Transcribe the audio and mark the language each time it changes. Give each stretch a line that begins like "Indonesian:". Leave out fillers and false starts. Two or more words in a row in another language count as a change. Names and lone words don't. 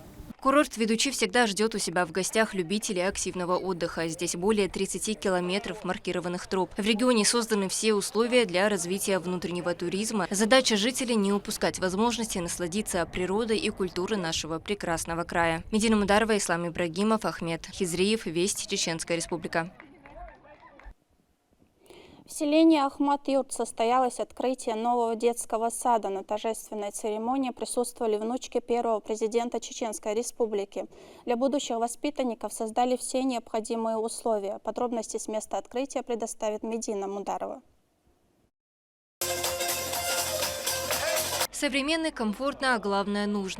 Russian: Курорт ведущий всегда ждет у себя в гостях любителей активного отдыха. Здесь более 30 километров маркированных троп. В регионе созданы все условия для развития внутреннего туризма. Задача жителей – не упускать возможности насладиться природой и культурой нашего прекрасного края. Медина Мударова, Ислам Ибрагимов, Ахмед Хизриев, Весть, Чеченская Республика. В селении Ахмат-Юрт состоялось открытие нового детского сада. На торжественной церемонии присутствовали внучки первого президента Чеченской Республики. Для будущих воспитанников создали все необходимые условия. Подробности с места открытия предоставит Медина Мударова. Современно, комфортно, а главное нужно.